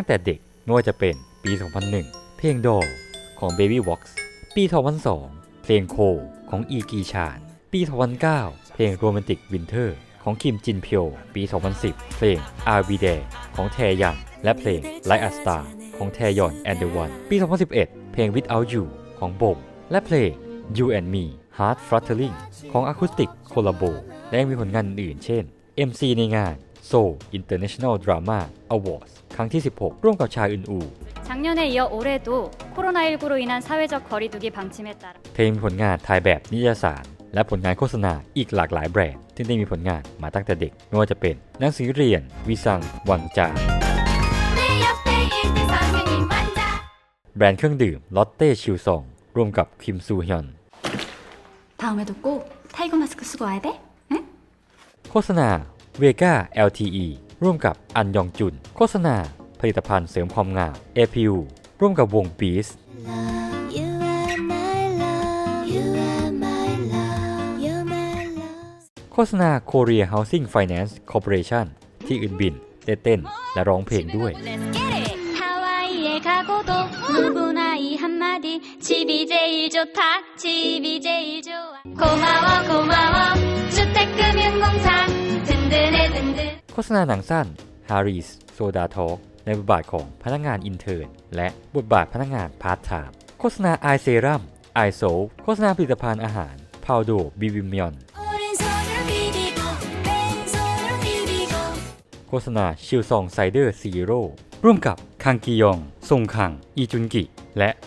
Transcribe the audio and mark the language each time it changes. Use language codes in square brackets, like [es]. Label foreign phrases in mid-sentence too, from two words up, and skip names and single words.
[th] แต่เด็กไม่ว่าจะเป็นปี 2001 เพลงดอลของ Baby Vox ปี 2002 เพลงโคของอีกีชานปี 2009 เพลง Romantic Winter ของคิมจินเพียวปี 2010 เพลง Are We There ของแทยันและเพลง Like a Star ของแทยอน and the One ปี 2011 เพลง Without You ของบงและเพลง You and Me Heart Fluttering ของ Acoustic Collabo และยังมีผลงานอื่นๆเช่น MC ในงาน Seoul International Drama Awards ครั้งที่ 16 ร่วมกับชาอึนอู [ko] 작년에 이어 올해도 코로나19로 인한 사회적 거리두기 방침에 따라 [th] เธอมีผลงานถ่ายแบบนิตยสารและผลงานโฆษณาอีกหลากหลายแบรนด์ที่ได้มีผลงานมาตั้งแต่เด็กไม่ว่าจะเป็นหนังสือเรียนวีซังวังจาแบรนด์เครื่องดื่มลอตเต้ชิลซองร่วมกับคิมซูฮยอน [ko] 다음에도 꼭 타이거 마스크 쓰고 와야 돼? 응? [th] โฆษณาเวก้า LTE ร่วมกับอันยองจุนโฆษณาผลิตภัณฑ์เสริมความงาม APU ร่วมกับวง Beast โฆษณา Korea Housing Finance Corporation ที่อึนบินได้เต้นและร้องเพลงด้วย [ko] 가고도 누구나 이 한마디 집이 제일 좋다 집이 제일 좋아 고마워 고마워 주택금융공사 든든해 든든 [th] โฆษณาหนังสั้น Harry's Soda Talk ในบทบาทของพนักงานอินเทิร์นและบทบาทพนักงานพาร์ทไทม์โฆษณา Eye Serum Eye Soap โฆษณาผลิตภัณฑ์อาหาร Paldo Bibimion โฆษณาชิลซองไซเดอร์ซีโร่ร่วมกับคังกียองซงคังอีจุนกิและพั